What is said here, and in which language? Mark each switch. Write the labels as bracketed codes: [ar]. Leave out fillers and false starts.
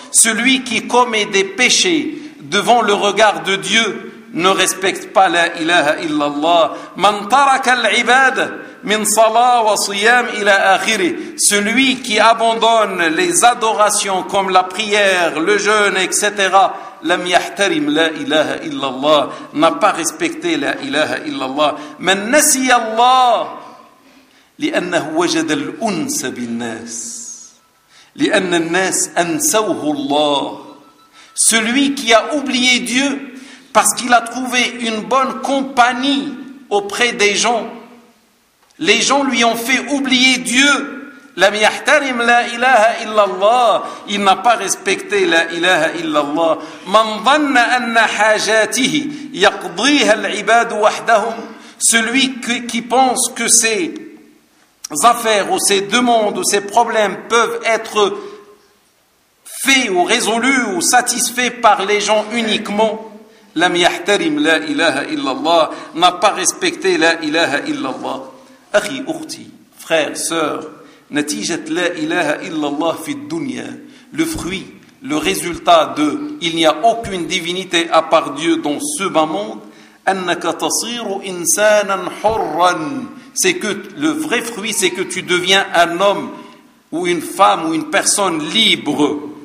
[fr] Celui qui commet des péchés devant le regard de Dieu ne respecte pas la ilaha illallah. [ar] Man taraka al ibada min salat wa siyam ila akhirih. [fr] Celui qui abandonne les adorations comme la prière, le jeûne, etc., [ar] لم يحترم لا إله إلا الله. [fr] N'a pas respecté la ilaha illallah. [ar] من نسي الله لأنه وجد الأنس بالناس. لِأَنَّ النَّاسَ أَنْسَوْهُ اللَّهِ. [fr] Celui qui a oublié Dieu parce qu'il a trouvé une bonne compagnie auprès des gens. Les gens lui ont fait oublier Dieu. [ar] لَمْ يَحْتَرِمْ لَا إِلَهَ إِلَّا اللَّهِ. [fr] Il n'a pas respecté لَا إِلَهَ إِلَّا اللَّهِ. [ar] مَنْ ظَنَّ أَنَّ حَاجَاتِهِ يَقْضِيهَ الْعِبَادُ وَحْدَهُمْ. [fr] Celui qui pense que c'est affaires ou ses demandes ou ses problèmes peuvent être faits ou résolus ou satisfaits par les gens uniquement. [ar] لم يحترم لا إله إلا الله [fr] n'a pas respecté [ar] لا إله إلا الله. أخي أختي [fr] frère, sœur, [ar] نتيجة لا إله إلا الله في الدنيا, [fr] le fruit, le résultat de il n'y a aucune divinité à part Dieu dans ce bas monde, [ar] أنك تصير إنسانا حرا. [fr] C'est que le vrai fruit, c'est que tu deviens un homme ou une femme ou une personne libre.